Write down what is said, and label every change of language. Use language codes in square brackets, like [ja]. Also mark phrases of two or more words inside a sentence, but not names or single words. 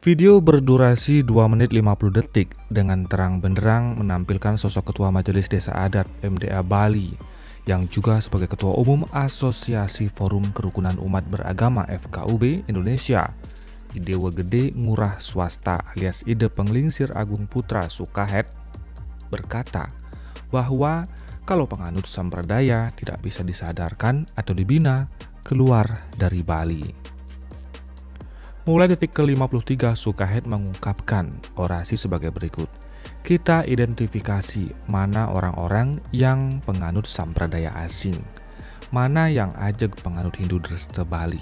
[id] Video berdurasi 2 menit 50 detik dengan terang benderang menampilkan sosok Ketua Majelis Desa Adat MDA Bali yang juga sebagai Ketua Umum Asosiasi Forum Kerukunan Umat Beragama FKUB Indonesia, Idewa Gede Ngurah Swasta alias Ide Penglingsir Agung Putra Sukahet, berkata bahwa kalau penganut sampradaya tidak bisa disadarkan atau dibina keluar dari Bali. Mulai detik ke-53, Sukahet mengungkapkan orasi sebagai berikut. Kita identifikasi mana orang-orang yang penganut sampradaya asing, mana yang ajeg penganut Hindu Dresta Bali.